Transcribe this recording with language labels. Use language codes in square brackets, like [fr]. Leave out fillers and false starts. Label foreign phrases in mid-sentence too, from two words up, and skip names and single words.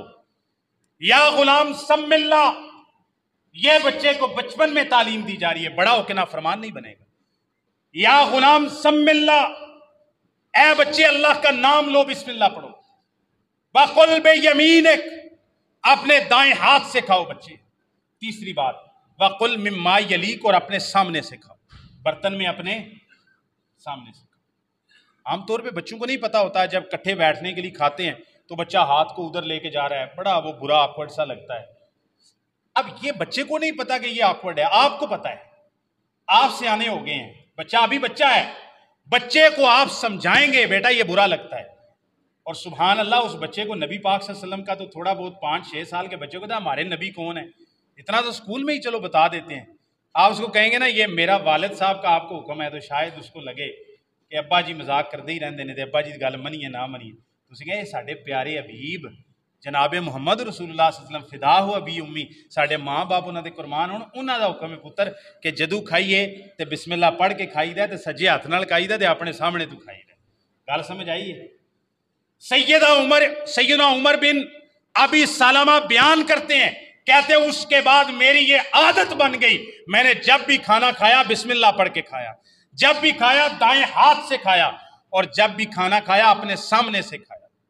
[ar] یا غلام سم اللہ، [ur] یہ بچے کو بچپن میں تعلیم دی جا رہی ہے، بڑا ہو کے نافرمان نہیں بنے گا. [ar] یا غلام سم اللہ، [ur] اے بچے اللہ کا نام لو، بسم اللہ پڑھو. [ar] وَقُلْ بِيَمِينِكَ، [ur] اپنے دائیں ہاتھ سے کھاؤ بچے. تیسری بات [ar] وَقُلْ مِمَّا يَلِيكَ، [ur] اور اپنے سامنے سے کھاؤ، برتن میں اپنے سامنے سے کھاؤ. عام طور پہ بچوں کو نہیں پتا ہوتا ہے، جب کٹھے بیٹھنے کے لیے کھاتے ہیں تو بچہ ہاتھ کو ادھر لے کے جا رہا ہے، بڑا وہ برا آکورڈ سا لگتا ہے. اب یہ بچے کو نہیں پتا کہ یہ آکورڈ ہے، آپ کو پتا ہے، آپ سیانے ہو گئے ہیں، بچہ ابھی بچہ ہے، بچے کو آپ سمجھائیں گے بیٹا یہ برا لگتا ہے، اور سبحان اللہ اس بچے کو نبی پاک [ar] صلی اللہ علیہ وسلم [ur] کا تو تھوڑا بہت 5-6 سال کے بچے کو تھا ہمارے نبی کون ہے اتنا تو اسکول میں ہی چلو بتا دیتے ہیں. آپ اس کو کہیں گے نا یہ میرا والد صاحب کا آپ کو حکم ہے، تو شاید اس کو لگے کہ ابا جی مذاق کرتے ہی رہتے ہیں، [pa] ابا جی گل منیے نہ منیے. تو اسی کہیں ساڈے پیارے حبیب جناب محمد رسول اللہ [ar] صلی اللہ علیہ وسلم فدا ہو ابی امی، [pa] ساڈے ماں باپ انہاں دے قربان ہون، انہاں دا حکم ہے پتر کہ جدو کھائیے تے بسم اللہ پڑھ کے کھائی دے تے سجے ہاتھ نال کھائی دے تے اپنے سامنے تو کھائی دے. گل سمجھ آئیے؟ [ur] سیدنا عمر بن ابی سلمہ بیان کرتے ہیں، کہتے ہیں اس کے بعد میری یہ عادت بن گئی، میں نے جب بھی کھانا کھایا بسم اللہ پڑھ کے کھایا، جب بھی کھایا دائیں ہاتھ سے کھایا، اور جب بھی کھانا کھایا اپنے سامنے سے کھایا.